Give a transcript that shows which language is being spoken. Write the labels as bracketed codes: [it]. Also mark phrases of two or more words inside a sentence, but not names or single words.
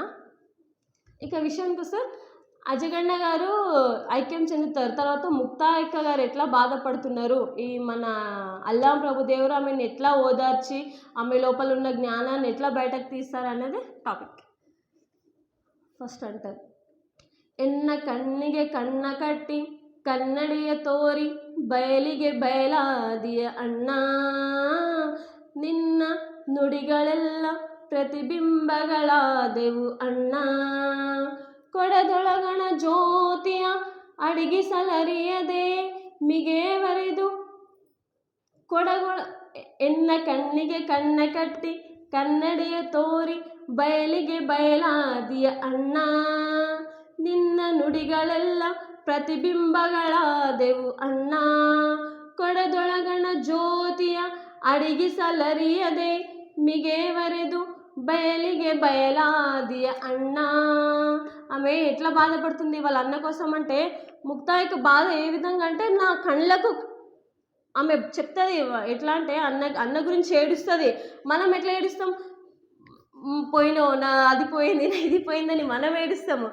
[te] ఇక విషయానికి వస్తే అజగన్న గారు ఐక్యం చెందుతారు. తర్వాత ముక్తాయిక గారు ఎట్లా బాధపడుతున్నారు, ఈ మన అల్లాం ప్రభుదేవుడు ఆమెను ఎట్లా ఓదార్చి ఆమె లోపల ఉన్న జ్ఞానాన్ని ఎట్లా బయటకు తీస్తారు అనేది టాపిక్. ఫస్ట్ అంటారు, [kn] ఎన్న కಣ್ಣಿಗೆ కన్న కట్టి ಕನ್ನಡಿಯ ತೋರಿ ಬಯಲಿಗೆ ಬಯಲಾದಿಯ ಅಣ್ಣ, ನಿನ್ನ ನುಡಿಗಳೆಲ್ಲ ಪ್ರತಿಬಿಂಬಗಳಾದೆವು ಅಣ್ಣ, ಕೊಡದೊಳಗಣ ಜ್ಯೋತಿಯ ಅಡಿಗಿಸಲರಿಯದೆ ಮಿಗೆವರೆದು ಕೊಡಗೊಳ ಎನ್ನ ಕಣ್ಣಿಗೆ ಕಣ್ಣ ಕಟ್ಟಿ ಕನ್ನಡಿಯ ತೋರಿ ಬಯಲಿಗೆ ಬಯಲಾದಿಯ ಅಣ್ಣ. ನಿನ್ನ ನುಡಿಗಳೆಲ್ಲ ಪ್ರತಿಬಿಂಬಗಳಾದೆವು ಅಣ್ಣ. ಕೊಡದೊಳಗಣ ಜ್ಯೋತಿಯ ಅಡಿಗಿಸಲರಿಯದೆ ಮಿಗೆವರೆದು ಬಯಲಿಗೆ ಬಯಲಾದಿಯ ಅಣ್ಣ. [te] ఆమె ఎట్లా బాధపడుతుంది వాళ్ళ అన్న కోసం అంటే, ముక్తా యొక్క బాధ ఏ విధంగా అంటే, నా కళ్ళకు ఆమె చెప్తుంది ఎట్లా అంటే, అన్న గురించి ఏడుస్తుంది. మనం ఎట్లా ఏడుస్తాం, పోయినో నా అది పోయింది నా ఇది పోయిందని మనం ఏడుస్తాము.